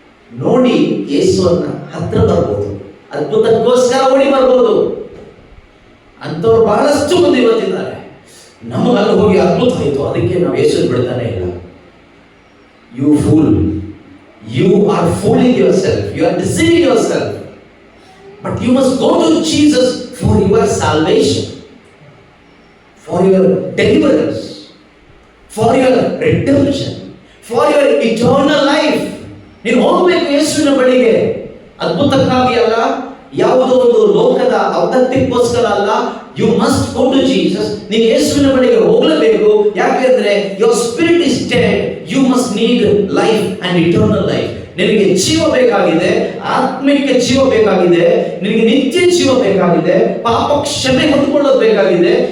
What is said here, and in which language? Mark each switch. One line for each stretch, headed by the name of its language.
Kannada: ನೋಡಿ ಯೇಸುವನ್ನ ಹತ್ರ ಬರ್ಬೋದು, ಅದ್ಭುತಕ್ಕೋಸ್ಕರ ಓಡಿ ಬರ್ಬೋದು. ಅಂತವ್ರು ಬಹಳಷ್ಟು ಮಂದಿ ಇವತ್ತಿದ್ದಾರೆ. ನಮಗಲ್ಲಿ ಹೋಗಿ ಅದ್ಭುತ ಆಯಿತು, ಅದಕ್ಕೆ ನಾವು ಯೇಸು ಬಿಡ್ತಾನೆ ಇಲ್ಲ.
English: You fool, you are fooling yourself, you are deceiving yourself. But you must go to Jesus for your salvation, for your deliverance, for your redemption, for your eternal life.
Kannada: ನೀನು ಹೋಗಬೇಕು ಯೇಸುವಿನ ಬಳಿಗೆ, ಅದ್ಭುತಕ್ಕಾಗಿ ಅಲ್ಲ, ಯಾವುದೋ ಒಂದು ಲೋಕದ ಔನ್ನತ್ಯಕ್ಕೋಸ್ಕರ ಅಲ್ಲ.
English: You must go to Jesus.
Kannada: ನೀನು ಯೇಸುವಿನ ಬಳಿಗೆ ಹೋಗಲೇಬೇಕು. ಯಾಕೆಂದ್ರೆ
English: your spirit is dead, you must need life and eternal life.
Kannada: ನಿನಗೆ ಜೀವ ಬೇಕಾಗಿದೆ, ಆತ್ಮಿಕ ಜೀವ ಬೇಕಾಗಿದೆ, ನಿನಗೆ ನಿತ್ಯ ಜೀವ ಬೇಕಾಗಿದೆ, ಪಾಪ ಕ್ಷಮೆ ಹೊಂದಿಕೊಳ್ಳೋದು ಬೇಕಾಗಿದೆ.